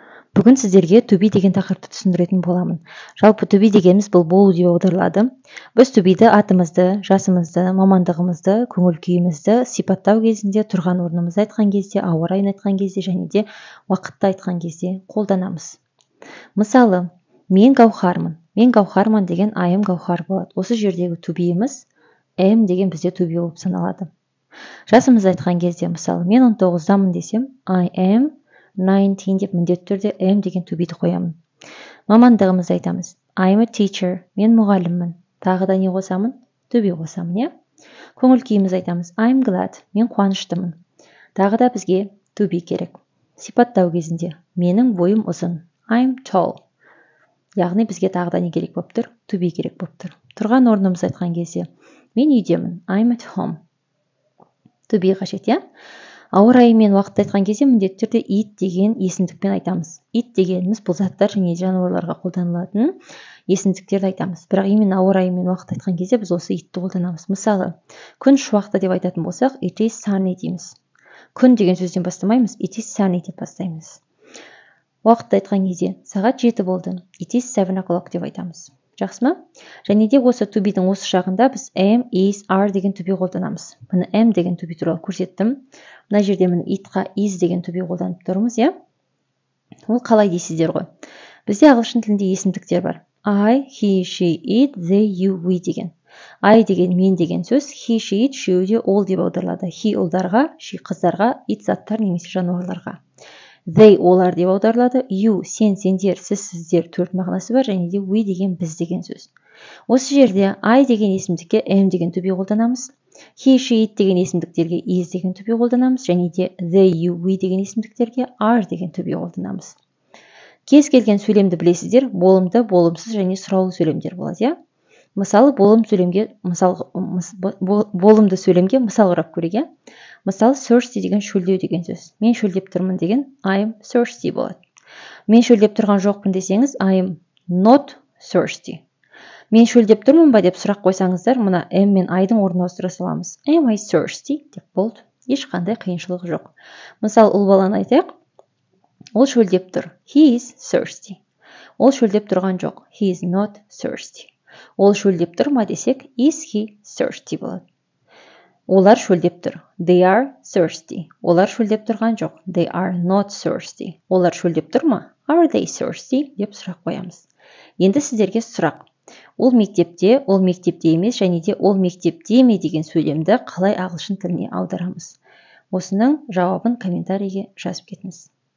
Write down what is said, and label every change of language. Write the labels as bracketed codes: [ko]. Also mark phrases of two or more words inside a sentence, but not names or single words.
[kk] Бүгін сіздерге [en] to be [kk] деген тақырыпты түсіндіретін боламын. Жалпы [en] to be [kk] дегеніміз бұл болу деп аударылады. Біз [en] to be'ді [kk] атымызды, жасымызды, мамандығымызды, көңіл күйімізді сипаттау кезінде, тұрған орнымызды айтқан кезде, ауа райын айтқан кезде және де уақытты айтқан кезде қолданамыз. Мысалы, мен Гаухармын. Мен Гаухармын деген [en] I am Гаухар [kk] болады. Осы жердегі [en] to be'іміз [kk] am деген бізде [en] to be [kk] болып саналады. Жасымызды айтқан кезде, мысалы, мен 19-дамын десем, [en] I am 19 [kk] деп міндетті түрде am деген [en] to be'ді [kk] қоямын. Мамандығымызды айтамыз. [en] I'm a teacher. [kk] Мен мұғаліммін. Тағы да не қосамын? [en] To be [kk] қосамын, иә? Көңіл күйімізді айтамыз. [en] I'm glad. [kk] Мен қуаныштымын. Тағы да бізге [en] to be [kk] керек. Сипаттау кезінде. Менің бойым ұзын. [en] I'm tall. [kk] Яғни бізге тағы да не керек болып тұр? [en] To be [kk] керек болып тұр. Тұрған орнымызды айтқан кезде. Мен үйдемін. [en] I'm at home. To be [kk] қажет, иә? Ауа райы мен уақытты айтқан кезде міндетті түрде it деген есімдікпен айтамыз. It дегеніміз бұл заттар және жануарларға қолданылатын есімдіктерді айтамыз. Бірақ именно ауа райы мен уақытты айтқан кезде біз осы itті қолданамыз. Мысалы, күн шуақты деп айтатын болсақ, [en] it is sunny дейміз. [kk] Күн деген сөзден бастамаймыз, [en] it is sunny [kk] деп бастаймыз. Уақытты айтқан кезде сағат 7 болды, [en] it is 7 o'clock [kk] деп айтамыз. Жақсы ма? Және де осы [en] to be'дің [kk] осы жағында біз [en] am, is, are [kk] деген [en] to be [kk] қолданамыз. Мұны am деген [en] to be [kk] туралы көрсеттім. Мына жерде міне itқа is деген [en] to be [kk] қолданып тұрмыз, иә? Ол қалай дейсіздер ғой? Бізде ағылшын тілінде есімдіктер бар. [en] I, he, she, it, they, you, we деген. I [kk] деген мен деген сөз, [en] he, she, it, she [kk] де ол деп аударылады. He ұлдарға, she қыздарға, it заттар немесе жануарларға. They олар деп аударылады. You сен, сендер, сіз, сіздер төрт мағынасы бар және де we деген біз деген сөз. Осы жерде I деген есімдікке am деген [en] to be [kk] қолданамыз. [en] He, she, it [kk] деген есімдіктерге is деген [en] to be [kk] қолданамыз және де [en] they, you, we [kk] деген есімдіктерге are деген [en] to be [kk] қолданамыз. Кез келген сөйлемді білесіздер, болымды, болымсыз және сұраулы сөйлемдер болады, иә? Мысалы, болымды сөйлемге мысал қарап көрейік, иә? Мысалы, thirsty деген шөлдеу деген сөз. Мен шөлдеп тұрмын деген [en] I'm thirsty [kk] болады. Мен шөлдеп тұрған жоқпын десеңіз [en] I'm not thirsty. [kk] Мен шөлдеп тұрмын ба деп сұрақ қойсаңыздар, мұна am мен I'дың орнына ауыстыра саламыз. [en] Am I thirsty [kk] деп болды. Ешқандай қиыншылық жоқ. Мысалы, ұл баланы айтайық. Ол шөлдеп тұр. [en] He is thirsty. [kk] Ол шөлдеп тұрған жоқ. [en] He is not thirsty. [kk] Ол шөлдеп тұр ма десек, [en] is he thirsty болады. [kk] Олар шөлдеп тұр. [en] They are thirsty. [kk] Олар шөлдеп тұрған жоқ. [en] They are not thirsty. [kk] Олар шөлдеп тұр ма? [en] Are they thirsty? [kk] Деп сұрақ қоямыз. Енді сіздерге сұрақ. Ол мектепте емес және де ол мектепте ме деген сөйлемді қалай ағылшын тіліне аударамыз? Осының жауабын комментарийге жазып кетіңіз.